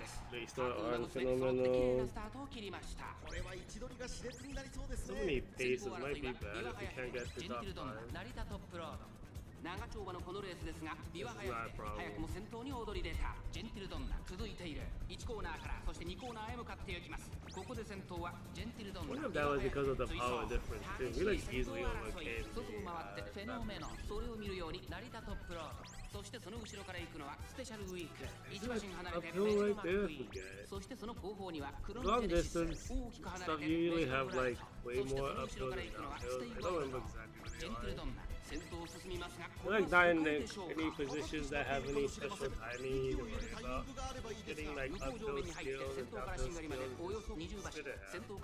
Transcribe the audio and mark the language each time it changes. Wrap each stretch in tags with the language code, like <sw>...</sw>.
<en>Based on Fenomeno. So many paces might be bad if you can't get the top 5.</en> <ja>長丁場のこのレースですが、ビワハヤで早くも先頭に躍り出たジェンティルドンナ続いている1コーナーからそして2コーナーへ向かっていきます。ここで先頭はジェンティルドンナ。</ja> <en>What if that was because of the power difference too? We like easily overcame</en> <ja>外を回ってフェノメノ、それを見るように成田トップロード、そしてその後ろから行くのはスペシャルウィーク、一馬身離れてメジロマックイーン、そしてその後方にはクロノジェネシス、大きく離れてメジロブライト、そしてその後ろから行くのはステイゴールド、ジェンティルドンナ。</ja> <en>We're like not in any positions that have any special timing to worry about. Getting like uphill skills and downhill skills.</en>